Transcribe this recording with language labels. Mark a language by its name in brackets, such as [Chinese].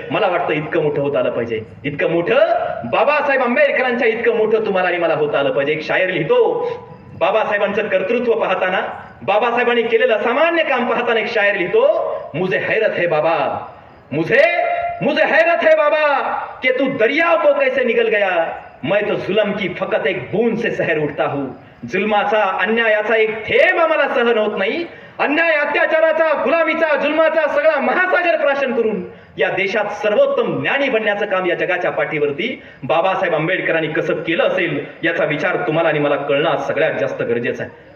[Marathi] मला वाटतं इतकं मोठं होत आलं पाहिजे. इतकं मोठं बाबासाहेब आंबेडकरांच्या इतकं मोठं तुम्हाला आणि मला होत आलं पाहिजे. एक शायर लिहितो, बाबासाहेबांचं कर्तृत्व पाहताना, बाबासाहेबांनी केलेलं सामान्य काम पाहताना एक शायर लिहितो, [Hindi] मुझे हैरत है बाबा, मुझे हैरत है बाबा कि तू दरिया को कैसे निकल गया. मैं तो जुल्म की फकत एक बूंद से सहर उठता हूं. [Marathi] जुल्माचा, अन्यायाचा एक थेंब आम्हाला सहन होत नाही. अन्याय, अत्याचाराचा, गुलामीचा, जुल्माचा सगळा महासागर प्राशन करून या देशात सर्वोत्तम ज्ञानी बनण्याचं काम या जगाच्या पाठीवरती बाबासाहेब आंबेडकरांनी कसं केलं असेल याचा विचार तुम्हाला आणि मला कळणं सगळ्यात जास्त गरजेचं आहे.